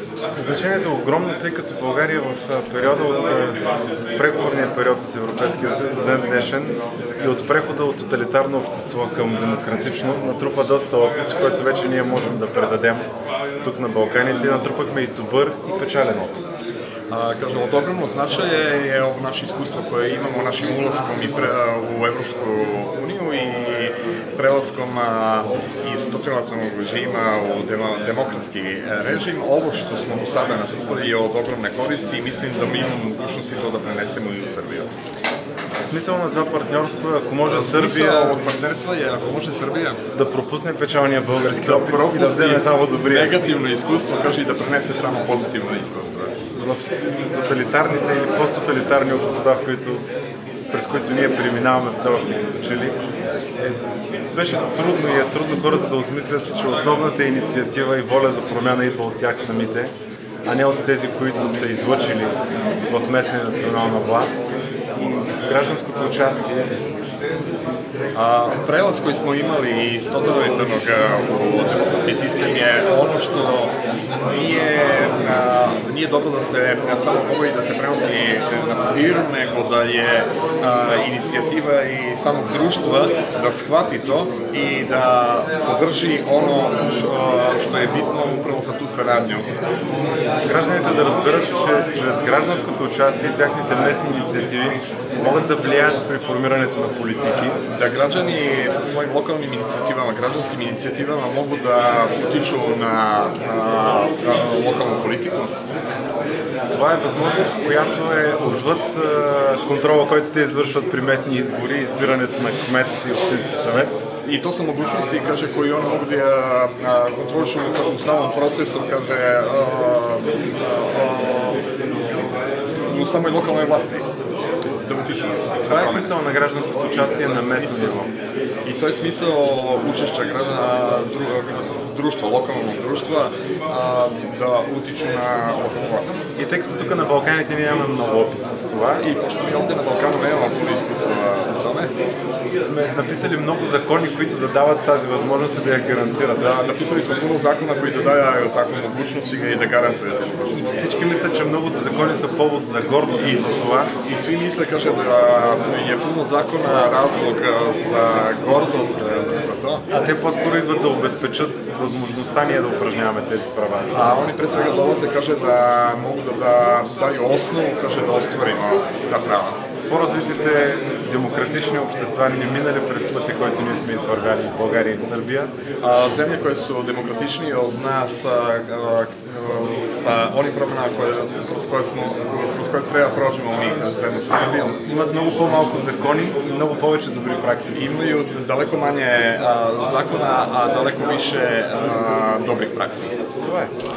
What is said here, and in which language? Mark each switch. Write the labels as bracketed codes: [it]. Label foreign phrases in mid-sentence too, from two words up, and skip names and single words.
[bg] Значението е огромно, тъй като България в периода от преговорния период с Европейския съюз до ден днешен и от прехода от тоталитарно общество към демократично натрупа доста опит, който вече ние можем да предадем тук на Балканите. Натрупахме и добър и печален опит. [sr] Kažem, ogromno značaje je ovo naše iskustvo koje imamo našim ulaskom u Evropsku uniju i prelaskom iz totalitarnog režima u demokratski režim. Ovo što smo do sada natrupali je od ogromne koristi i mislim da mi imamo mogućnosti to da prenesemo i u Srbiju. [bg] Смисъл на това партньорство е, ако може Сърбия от партнерство е, ако може Сърбия да пропусне печалния български опит и да вземе само добрия. Негативно изкуство, каже и да пренесе само позитивно изкуство. В тоталитарните или посттоталитарни общества, през които ние преминаваме все още като че ли, беше трудно и е трудно хората да осмислят, че основната инициатива и воля за промяна идва от тях самите, а не от тези, които са излъчили в местна и национална власт. Гражданското участие. [sr] Prelaz koji smo imali iz totalitarnog u demokratski sistem je ono što nije dobro da se samo govori da se prenosi na papiru, nego da je inicijativa i samog društva da shvati to i da podrži ono što je bitno upravo za tu saradnju. [bg] Гражданите да разберат, че чрез гражданското участие и тяхните местни инициативи могат да влияят при формирането на политики. [sr] Da građani sa svojim lokalnim inicijativama, građanskim inicijativama mogu da utiču na lokalnu politiku. [bg] Това е възможност, която е отвъд контрола, който те извършват при местни избори, избирането на кмет и общински съвет. [sr] I to su mogućnosti, kaže, koji oni mogu da kontrolišu u samom procesu, kaže, u samoj lokalnoj vlasti. [bg] Това е смисъл на гражданското участие на местно ниво. [sr] I to je smisao učešća društva, lokalnog društva da utiču na lokalnu vlast. [bg] И тъй като тук на Балканите ние имаме много опит с това, [sr] и pošto mi ovde na Balkanu nemamo puno iskustva u tome, [bg] сме написали много закони, които да дават тази възможност и да я гарантират. Написали сме [sr] puno zakona koji dodaju takvu mogućnost [bg] и да гарантират. Всички мислят, че многото закони са повод за гордост за това. [sr] И svi misle, kaže, da je puno zakona razlog za gordost za to. [bg] А те по-скоро идват да обезпечат възможността ние да упражняваме тези права. [sr] A oni pre svega dolaze, kaže, da mogu da daju osnovu, kaže, da ostvarimo ta prava. [bg] По-развитите демократични общества не минали през пътя, който ние сме извървяли в България и в Сърбия. [sr] Zemlje koje su demokratičnije od nas sa onim promjenama kroz koje treba prođemo mi zajedno sa Srbijom. [bg] Имат много по-малко закони и много повече добри практики. [sr] Imaju daleko manje zakona, a daleko više dobrih praksi. [bg] Това е.